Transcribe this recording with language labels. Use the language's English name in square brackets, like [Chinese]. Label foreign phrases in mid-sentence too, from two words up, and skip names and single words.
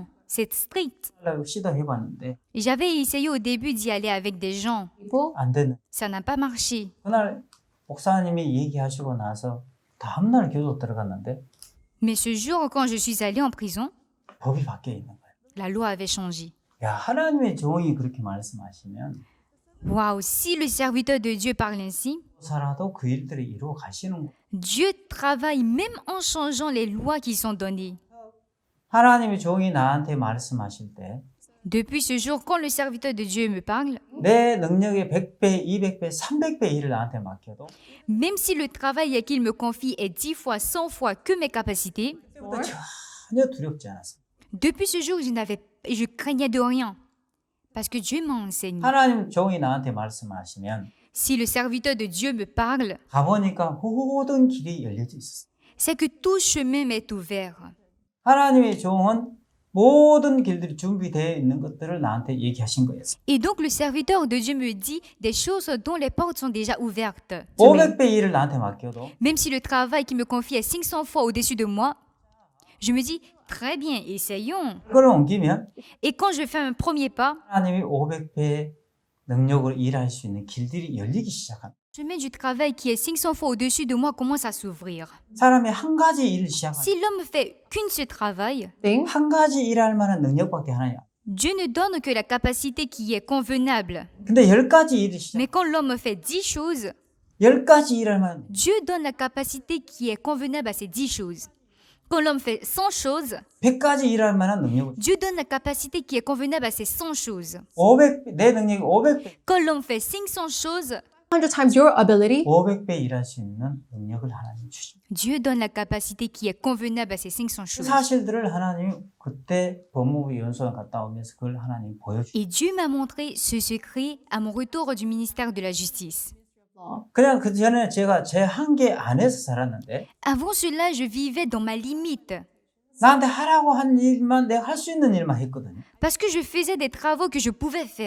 [French] C'est strict. [Korean] 시도해봤는데 [French] J'avais essayé au début d'y aller avec des gens. people. [Korean] 안 되는 [French] Ça n'a pas marché. [Korean] 그날 목사님이 얘기하시고 나서 다음날 교도 들어갔는데 [French] Mais ce jour, quand je suis allée en prison, [Korean] 법이 바뀌어 있는 거예요. [French] la loi avait changé. [Korean] 야, 하나님의 종이 그렇게 말씀하시면 [French] Waouh, si le serviteur de Dieu parle ainsi, [Korean] 살아도 그 일들을 이루어 가시는 거예요. [French] Dieu travaille même en changeant les lois qui sont données. [Korean] 하나님의 종이 나한테 말씀하실 때 [French] Depuis ce jour, quand le serviteur de Dieu me parle, [Korean] 내 능력의 100배, 200배, 300배 일을 나한테 맡겨도 [French] même si le travail qu'il me confie est 10 fois, 100 fois que mes capacités, [Korean] 그때부터 전혀 두렵지 않았어요. [French] depuis ce jour, je craignais de rien. Parce que Dieu m'a enseigné. [Korean] 하나님 종이 나한테 말씀하시면 [French] Si le serviteur de Dieu me parle, [Korean] 가보니까 모든 길이 열려져 있었어요. [French] c'est que tout chemin m'est ouvert. [Korean] 하나님의 종은 모든 길들이 준비되어 있는 것들을 나한테 얘기하신 거예요. [French] Et donc le serviteur de Dieu me dit des choses dont les portes sont déjà ouvertes. Mais [Korean] 500배 일을 나한테 맡겨도 [French] même si le travail qui me confie est 500 fois au-dessus de moi, je me dis, très bien, essayons. [Korean] 그걸 옮기면 [French] Et quand je fais un premier pas, [Korean] 하나님이 500배의 능력으로 일할 수 있는 길들이 열리기 시작합니다. [French] le chemin du travail qui est 500 fois au-dessus de moi commence à s'ouvrir. [Korean] 사람이 한 가지 일을 시작하면 [French] Si l'homme fait qu'une seule travail, Thing. [Korean] 한 가지 일할 만한 능력밖에 하나냐. [French] Dieu ne donne que la capacité qui est convenable. [Korean] 근데 10가지 일을 시작. [French] Mais quand l'homme fait 10 choses, [Korean] 10가지 일할 만한 [French] Dieu donne la capacité qui est convenable à ces 10 choses. Quand l'homme fait 100 choses, [Korean] 100가지 일할 만한 능력을 [French] Dieu donne la capacité qui est convenable à ces 100 choses. [Korean] 내 능력이 500배, [French] Quand l'homme fait 500 choses, [English] 100 times your ability. [Korean] 500배 일할 수 있는 능력을 하나님 주십니다. [French] Dieu donne la capacité qui est convenable à ces 500 [Korean] 그 [French] choses. [Korean] 사실들을 하나님이 그때 법무부 연수원 갔다 오면서 그걸 하나님 보여주셨어요. [French] Et Dieu m'a montré ce secret à mon retour du ministère de la Justice. [Korean] 그냥 그 전에 제가 제 한계 안에서 살았는데 [French] Avant cela, je vivais dans ma limite. [Korean] 나한테 하라고 한 일만 내가 할 수 있는 일만 했거든요. [French] Parce que je faisais des travaux que je pouvais faire.